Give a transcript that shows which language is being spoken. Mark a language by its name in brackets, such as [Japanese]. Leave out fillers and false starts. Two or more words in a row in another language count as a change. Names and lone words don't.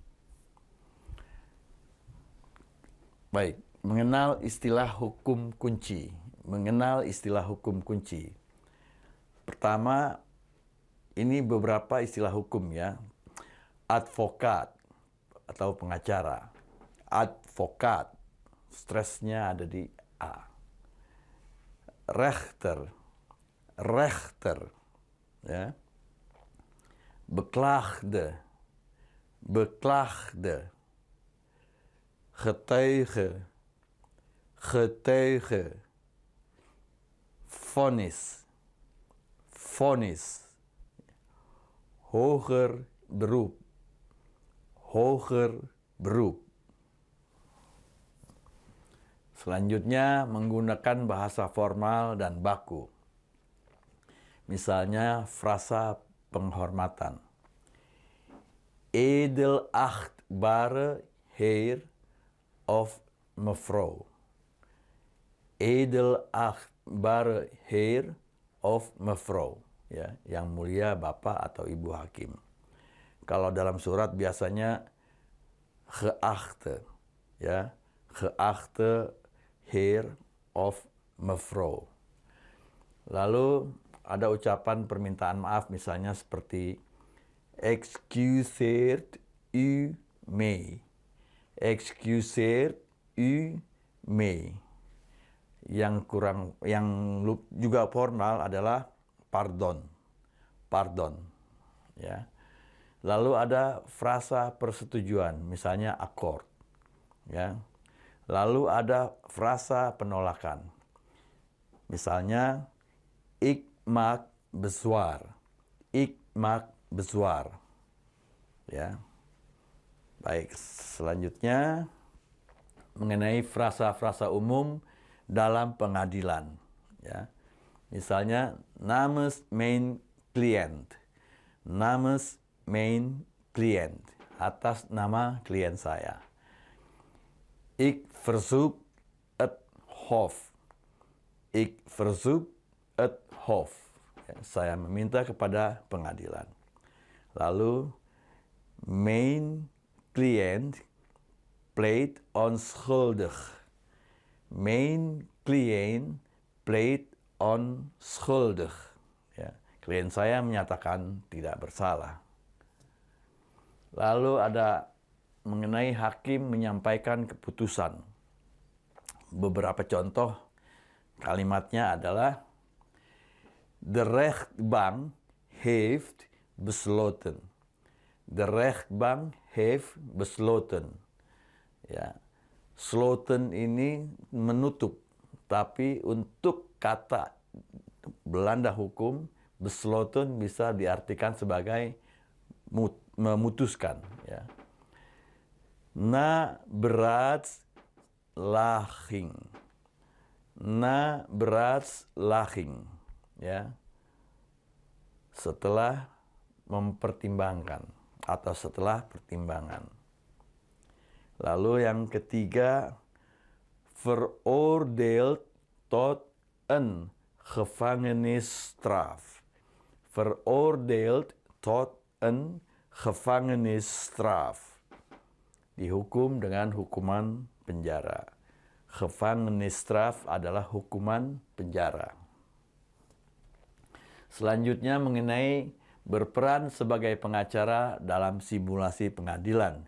[Indonesian] Baik, mengenal istilah hukum kunci. Mengenal istilah hukum kunci. Pertama, ini beberapa istilah hukum ya. Advokat atau pengacara. Advokat, stresnya ada di A. Rechter, ya. [Dutch] Beklaagde, getuige, vonnis, hoger beroep. [Indonesian] Selanjutnya menggunakan bahasa formal dan baku. Misalnya frasa penghormatan. [Dutch] Edelachtbare heer of mevrouw. Edelachtbare heer of mevrouw. [Indonesian] Ya, yang mulia Bapak atau Ibu Hakim. Kalau dalam surat biasanya geachte, ya, [Dutch] geachte heer of mevrouw. [Indonesian] Lalu ada ucapan permintaan maaf misalnya seperti [Dutch] excuseert u me. Excuseert u me. [Indonesian] Yang juga formal adalah pardon. Ya. Lalu ada frasa persetujuan, misalnya akkoord. Ya. Lalu ada frasa penolakan. [Dutch] Misalnya ik maak bezwaar. [Indonesian] Ya. Baik, selanjutnya mengenai frasa-frasa umum dalam pengadilan, ya. [Dutch] Misalnya namens mijn cliënt. Namens mijn cliënt, [Indonesian] atas nama klien saya. [Dutch] Ik verzoek het hof. Ik verzoek het hof. [Indonesian] Ya, saya meminta kepada pengadilan. Lalu, [Dutch] mijn cliënt pleit onschuldig. Mijn cliënt pleit onschuldig. [Indonesian] Ya, klien saya menyatakan tidak bersalah. Lalu ada mengenai hakim menyampaikan keputusan. Beberapa contoh kalimatnya adalah [Dutch] de rechtbank heeft besloten. De rechtbank heeft besloten. [Indonesian] Ya, sloten ini menutup, tapi untuk kata Belanda hukum besloten bisa diartikan sebagai memutuskan. [Dutch] Ya. Na beraadslaging. Na beraadslaging. Ya. [Indonesian] Setelah mempertimbangkan atau setelah pertimbangan. Lalu yang ketiga, [Dutch] veroordeeld tot een gevangenisstraf. Veroordeeld tot een gevangenisstraf. [Indonesian] Dihukum dengan hukuman penjara. Gevangenisstraf adalah hukuman penjara. Selanjutnya mengenai berperan sebagai pengacara dalam simulasi pengadilan.